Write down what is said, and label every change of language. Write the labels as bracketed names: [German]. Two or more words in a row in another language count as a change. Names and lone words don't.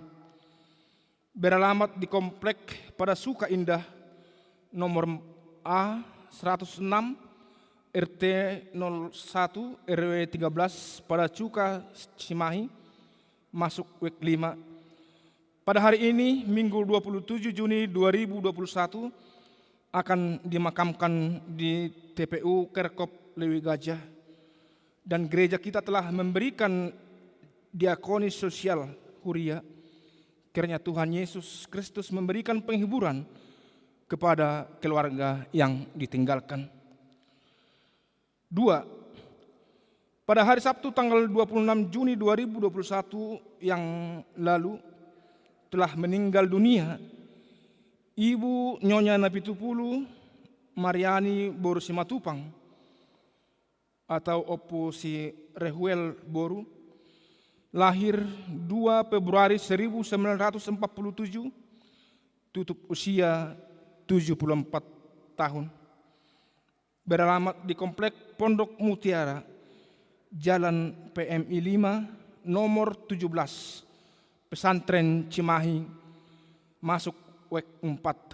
[Indonesian] Beralamat di Komplek pada Suka Indah nomor A 106 RT 01 RW 13 pada Cuka Cimahi, masuk WEK 5. Pada hari ini, Minggu 27 Juni 2021, akan dimakamkan di TPU Kerkop Lewi Gajah. Dan gereja kita telah memberikan diakoni sosial huria. Kiranya Tuhan Yesus Kristus memberikan penghiburan kepada keluarga yang ditinggalkan. 2. Pada hari Sabtu tanggal 26 Juni 2021 yang lalu telah meninggal dunia Ibu Nyonya Napitupulu Mariani Boru Simatupang atau Opo si Rehuel Boru, lahir 2 Februari 1947, tutup usia 74 tahun. Beralamat di Komplek Pondok Mutiara, Jalan PMI 5 nomor 17, Pesantren Cimahi, masuk WEK 4.